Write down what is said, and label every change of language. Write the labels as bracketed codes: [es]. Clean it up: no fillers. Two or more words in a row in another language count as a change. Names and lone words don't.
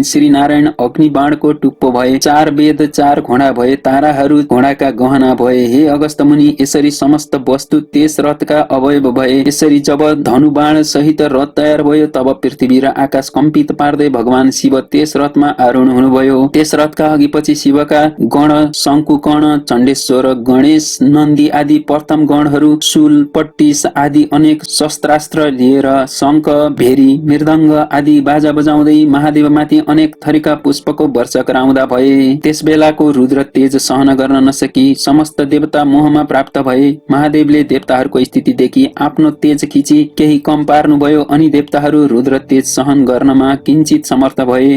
[ne] श्री नारायण अग्निबाणको टुप्पो भए। 4 वेद 4 घोडा भए। ताराहरू घोडाका गहना भए। हे अगस्त मुनि, यसरी समस्त वस्तु त्यस रथका अवयव भए। यसरी जब धनुबाण सहित रथ तयार भयो तब पृथ्वी र आकाश कम्पित पार्दै भगवान शिव त्यस रथमा आरूढ हुनुभयो। त्यस रथका अघिपछि शिवका गण शङ्कुकर्ण, चण्डेश्वर, गणेश, नन्दी आदि प्रथम गणहरू शूल, पट्टिस आदि अनेक शस्त्रास्त्र लिएर शङ्ख, भेरी, मृदङ्ग आदि बाजा बजाउँदै महादेवमाथि अनेक थरीका पुष्पको वर्षा गराउँदा भए। त्यस बेलाको रुद्र तेज सहन गर्न नसकी समस्त देवता मोहमा प्राप्त भए। महादेवले देवताहरूको स्थिति देखि आफ्नो तेज खिची केही कम पार्नुभयो, अनि देवताहरू रुद्र तेज सहन गर्नमा किञ्चित समर्थ भए।